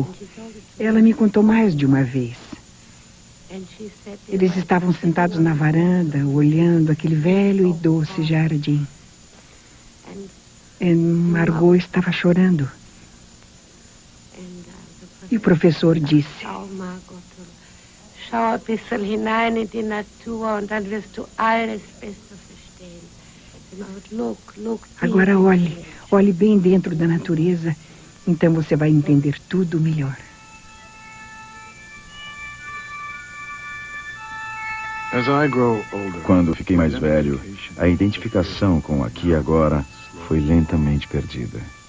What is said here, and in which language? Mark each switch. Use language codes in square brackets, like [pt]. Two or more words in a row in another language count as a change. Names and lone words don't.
[pt] Ela me contou mais de uma vez. Eles estavam sentados na varanda, olhando aquele velho e doce jardim. E Margot estava chorando. E o professor disse: [de] Schau ein bisschen hinein in die Natur und dann wirst du alles besser verstehen. [pt] Agora olhe bem dentro da natureza, então você vai entender tudo melhor. Quando fiquei mais velho, a identificação com o aqui e agora foi lentamente perdida.